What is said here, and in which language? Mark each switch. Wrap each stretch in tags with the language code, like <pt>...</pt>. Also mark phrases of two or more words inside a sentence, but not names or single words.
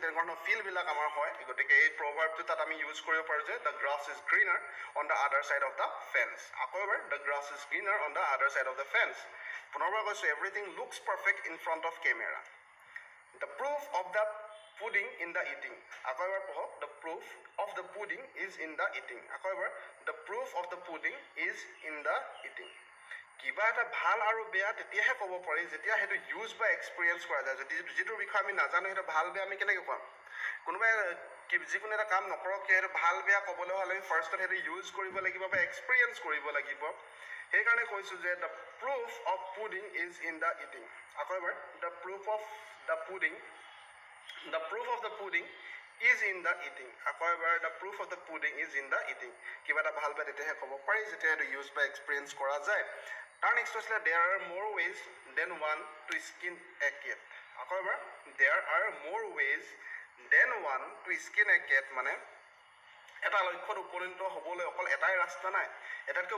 <as>তেনেকুৱা ধৰণৰ ফিলবিলাক আমাৰ হয় গতিকে এই প্ৰভাৱটো তাত আমি ইউজ কৰিব পাৰোঁ যে</as> <en>the grass is greener on the other side of the fence</en> <as>আকৌ এবাৰ</as> <en>the grass is greener on the other side of the fence</en> <as>পুনৰবাৰ কৈছোঁ</as> <en>everything looks perfect in front of camera the proof of the pudding in the eating</en> <as>আকৌ এবাৰ পঢ়ক</as> <en>the proof of the pudding is in the eating</en> <as>আকৌ এবাৰ</as> <en>the proof of the pudding is in the eating</en> <as>কিবা এটা ভাল আৰু বেয়া তেতিয়াহে ক'ব পাৰি যেতিয়া সেইটো ইউজ বা এক্সপিৰিয়েঞ্চ কৰা যায় যদি যিটোৰ বিষয়ে আমি নাজানো সেইটো ভাল বেয়া আমি কেনেকৈ ক'ম কোনোবাই যিকোনো এটা কাম নকৰক সেইটো ভাল বেয়া ক'বলৈ হ'লে আমি ফাৰ্ষ্টত সেইটো ইউজ কৰিব লাগিব বা এক্সপিৰিয়েঞ্চ কৰিব লাগিব সেইকাৰণে কৈছোঁ যে</as> <en>the proof of pudding is in the eating</en> <as>আকৌ এবাৰ</as> <en>the proof of the pudding is in the eating</en> <as>আকৌ এবাৰ</as> <en>the proof of the pudding is in the eating</en> <as>কিবা এটা ভাল বেয়া তেতিয়াহে ক'ব পাৰি যেতিয়া এইটো ইউজ বা এক্সপিৰিয়েঞ্চ কৰা যায় তাৰ নেক্সট হৈছিলে</as> <en>there are more ways than one to skin a cat</en> <as>আকৌ এবাৰ</as> <en>there are more ways than one to skin a cat</en> <as>মানে এটা লক্ষ্যত উপনীত হ'বলৈ অকল এটাই ৰাস্তা নাই এটাতকৈ</as>